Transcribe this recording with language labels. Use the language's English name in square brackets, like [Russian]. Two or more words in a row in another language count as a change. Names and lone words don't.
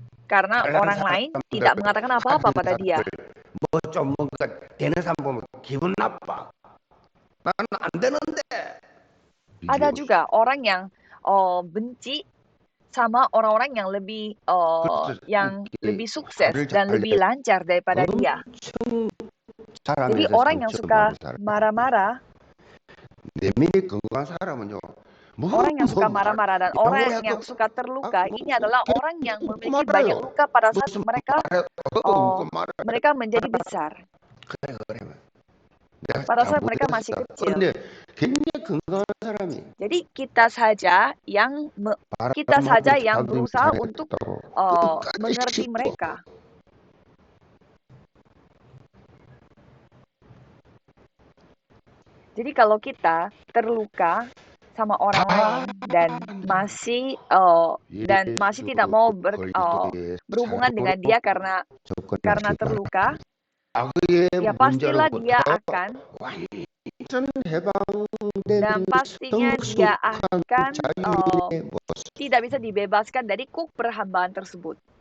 [Indonesian] karena [Korean] 잘난 [Indonesian] orang lain [Korean] 사람들, [Indonesian] tidak mengatakan apa-apa [Korean] 가진 [Indonesian] pada dia. [Korean] 사람들, 뭐 좀 뭔가 되는 사람 보면 기분 나빠. 나는 안 되는데. [Indonesian] Ada juga orang yang benci sama orang-orang yang [Korean] 그래서 [Indonesian] lebih [Korean] 이렇게 [Indonesian] sukses [Korean] 화를 [Indonesian] dan [Korean] 잘 [Indonesian] lebih lancar daripada dia. [Korean] 엄청 [Indonesian] Jadi [Korean] 사람에서 [Indonesian] orang yang [Korean] 상처를 [Indonesian] suka [Korean] 받는 사람. [Indonesian] marah-marah, [Korean] 내면이 건강한 사람은요. [Indonesian] orang yang suka [Korean] 무슨 말, [Indonesian] marah-marah dan orang [Korean] 영어해도 [Indonesian] yang suka terluka, [Korean] 뭐 [Indonesian] ini adalah orang yang [Korean] 웃고 [Indonesian] memiliki banyak [Korean] 말아요. [Indonesian] luka pada saat [Korean] 무슨 [Indonesian] mereka [Korean] 말해도 웃고 말아요. [Indonesian] mereka menjadi besar. [Korean] 그래. 내가 [Indonesian] Pada [Korean] 다 [Indonesian] saat mereka masih [Korean] 못했어. [Indonesian] kecil. [Korean] 근데 굉장히 건강한 사람이 [Indonesian] Jadi kita saja yang berusaha untuk mengerti mereka. Jadi kalau kita terluka sama orang lain dan masih tidak mau berhubungan dengan dia karena terluka, ya pastilah dia akan tidak bisa dibebaskan dari kuk perhambaan tersebut.